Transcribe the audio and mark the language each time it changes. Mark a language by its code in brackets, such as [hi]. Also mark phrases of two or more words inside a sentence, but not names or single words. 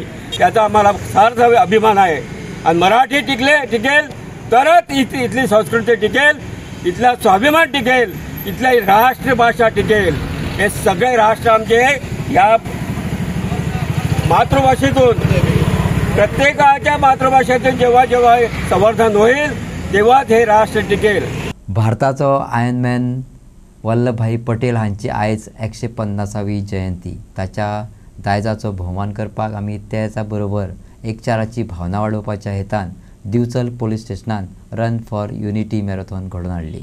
[mr] त्याचा आम्हाला सार्थ अभिमान आहे. आणि मराठी टिकेल तरच इथली संस्कृती टिकेल, इथला स्वाभिमान टिकेल, इथली राष्ट्रभाषा टिकेल. हे सगळे राष्ट्र आमचे या मातृभाषेतून, प्रत्येकाच्या मातृभाषेतून जेव्हा जेव्हा संवर्धन होईल तेव्हाच हे राष्ट्र टिकेल. [kok] भारताचो आयर्नमॅन वल्लभभाई पटेल हांची आयज 150वी जयंती. ताच्या दायजाचो भोवमान करपाक आमी त्याच बरोबर एकचाराची भावना वाडोवपाच्या हेतान दिवचल पोलीस स्टेशनान [en] run for unity marathon [kok] घडोवन हाडली.